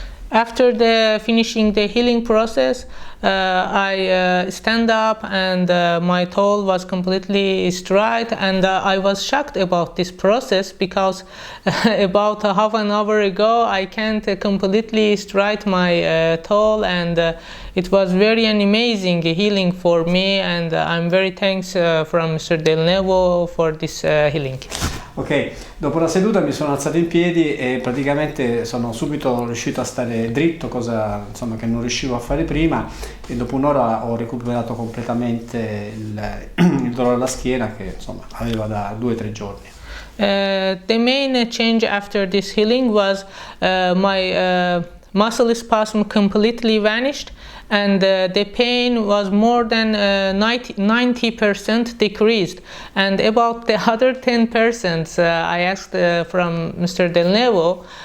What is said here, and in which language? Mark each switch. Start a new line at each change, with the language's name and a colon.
English: After finishing the healing process, I stand up, and my toe was completely straight, and I was shocked about this process, because about half an hour ago I can't completely straight my toe, and it was very an amazing healing for me, and I'm very thankful from Mr. Del Nuevo for this healing.
Italian: Ok, dopo la seduta mi sono alzato in piedi e praticamente sono subito riuscito a stare dritto, cosa insomma che non riuscivo a fare prima, e dopo un'ora ho recuperato completamente il dolore alla schiena che insomma aveva da 2 o 3 giorni.
English: The main change after this healing was my muscle spasm completely vanished, and the pain was more than 90% decreased. And about the other 10%, I asked from Mr. Del Nuevo.